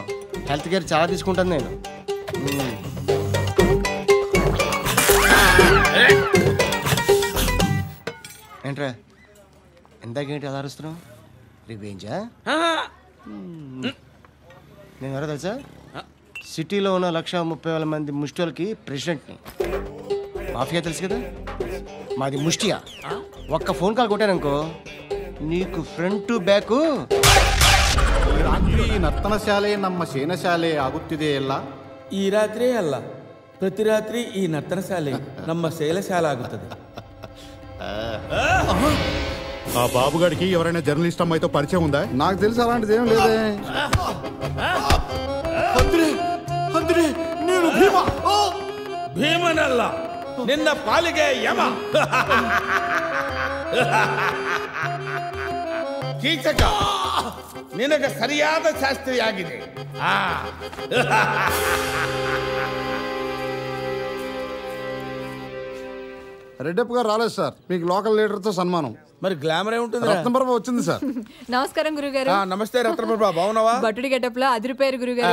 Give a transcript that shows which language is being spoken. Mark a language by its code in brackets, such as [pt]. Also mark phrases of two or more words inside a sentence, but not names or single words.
[en] health care [te] చాలా తీసుకుంటాను నేను. ఏంట్రా ఎందాకేంటి అలా అరుస్తున్నావు? రివేంజా? నేను ఎవరో తెలుసా? సిటీలో ఉన్న 130,000 మంది ముష్టిలకి ప్రెసిడెంట్ని. మాఫియా తెలుసు కదా, మాది ముష్టియా. ఒక్క ఫోన్ కాల్ కొట్టాననుకో నీకు [en] front to back. [kn] ಈ ರಾತ್ರಿ ನರ್ತನ ಶಾಲೆ ನಮ್ಮ ಸೇನಶಾಲೆ ಆಗುತ್ತಿದೆ ಎಲ್ಲ. ಈ ರಾತ್ರಿ ಅಲ್ಲ, ಪ್ರತಿ ರಾತ್ರಿ ಈ ನರ್ತನ ಶಾಲೆ ನಮ್ಮ ಶೈಲಶಾಲೆ ಆಗುತ್ತದೆ. [te] ఆ బాబుగాడికి ఎవరైనా జర్నలిస్ట్ అమ్మాయితో పరిచయం ఉందా? నాకు తెలిసి అలాంటిది ఏం లేదే. [kn] నేను ಭೀಮನಲ್ಲ, ನಿನ್ನ ಪಾಲಿಗೆ ಯಮ. ಕೀಚಕ ನಿನಗೆ ಸರಿಯಾದ ಶಾಸ್ತ್ರಿಯಾಗಿದೆ. [te] రెడ్డప్ప గారు రాలేదు సార్, మీకు [en] local leader [te] తో సన్మానం. మరి గ్లామర్ ఏముంటుంది? రత్నప్రభ వచ్చింది సార్. నమస్కారం గురుగారు. నమస్తే రత్నప్రభ, బాగున్నావా? భటుడి గెటప్ లో అదిరిపోయారు గురుగారు.